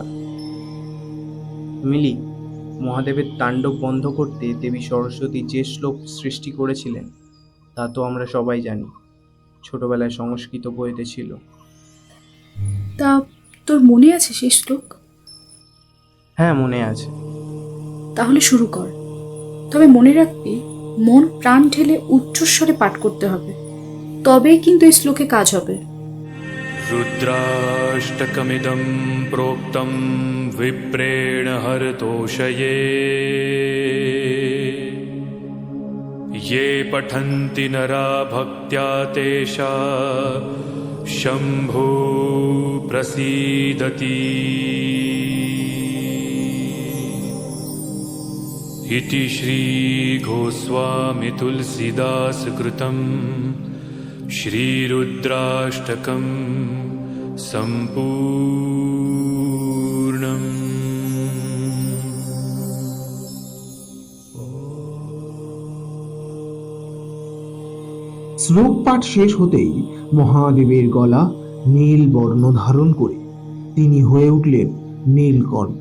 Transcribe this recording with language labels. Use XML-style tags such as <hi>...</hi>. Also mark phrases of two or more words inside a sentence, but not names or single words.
<bn>মিলি, মহাদেবের তাণ্ডব বন্ধ করতে দেবী সরস্বতী যে শ্লোক সৃষ্টি করেছিলেন তা তো আমরা সবাই জানি, ছোটবেলায় সংস্কৃত বইতে ছিল। তা তোর মনে আছে সেই শ্লোক? হ্যাঁ, মনে আছে। তাহলে শুরু কর। তবে মনে রাখবি, মন প্রাণ ঢেলে উচ্চস্বরে পাঠ করতে হবে, তবেই কিন্তু এই শ্লোকে কাজ হবে।</bn> <sa>रुद्राष्टकमिदं प्रोक्तं विप्रेण हरतोषये ये पठन्ति नरा भक्त्या तेषा शम्भो प्रसीदति इति श्रीगोस्वामी तुलसीदासकृतं श्रीरुद्राष्टकं सम्पूर्णम्।</sa> <bn>শ্লোক পাঠ শেষ হতেই মহাদেবের গলা নীল বর্ণ ধারণ করে তিনি হয়ে উঠলেন নীলকণ্ঠ।</bn>